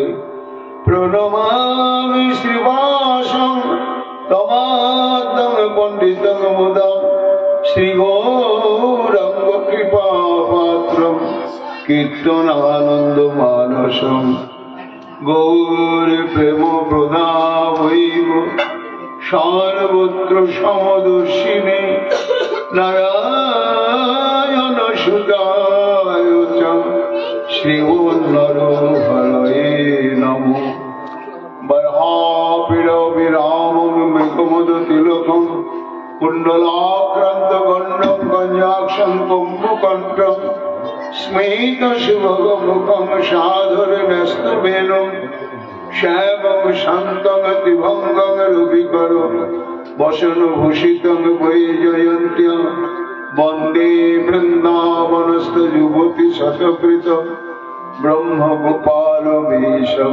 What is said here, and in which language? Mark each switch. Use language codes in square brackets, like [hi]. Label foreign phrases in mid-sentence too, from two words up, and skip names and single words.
[sa] প্রণমামি শ্রীবাসং তমাদ্যং পণ্ডিতং মুদম শ্রী গৌরাঙ্গ কৃপা পাত্রম কীর্তনানন্দ মানসম। গৌর প্রেম প্রদাবৈব সর্বত্র সমদর্শিনে নারায়ণ সুতায় চ শ্রীমন্নরহরয়ে নমঃ। বর্হাপীড় বিরামং মৃগমদ তিলকং কুণ্ডলাক্রান্ত গণ্ডং গঞ্জাক্ষং কুম্ভকণ্ঠং স্মিত শুভগমুখং সাধুর ন্যস্তবেনুং শ্যামং শান্তং তিভঙ্গং রবিকর বসনভূষিতং বৈজয়ন্ত্যং বন্দে বৃন্দাবনস্থ যুবতী শতকৃত ব্রহ্মগোপাল বেশম।